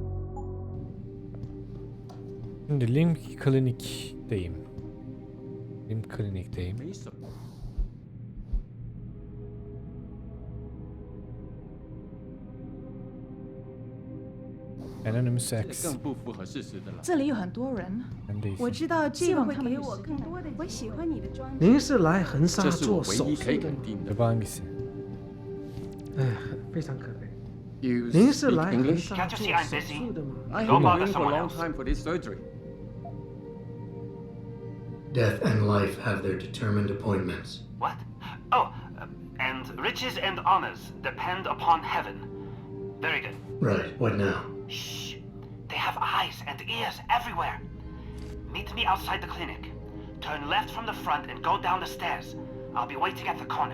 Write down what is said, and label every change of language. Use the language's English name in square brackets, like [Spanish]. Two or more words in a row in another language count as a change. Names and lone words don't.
[Turkish] Şimdi Lim Klinik'teyim. Lim Klinik'teyim. Adaleti X. [Chinese] 不符合事实的了。这里有很多人， [Turkish] Bendeyiz. [Chinese] 我知道这个会给我更多的。我喜欢你的装您是来横沙这是我做手唯一可以术的吗？肯定的。 [Turkish] Acaba hangisi? [Chinese] 哎，非常可悲。 [English] You [Chinese] 您是 [English] speak [Chinese] 来横 [English] English? [Chinese] 沙做手术的吗？ [English] I Go have bother been waiting for a someone long else. time for this surgery. Death and life have their determined appointments. What? Oh, and riches and honors depend upon heaven. Very good. Right, what now? Shh. They have eyes and ears everywhere. Meet me outside the clinic. Turn left from the front and go down the stairs. I'll be waiting at the corner.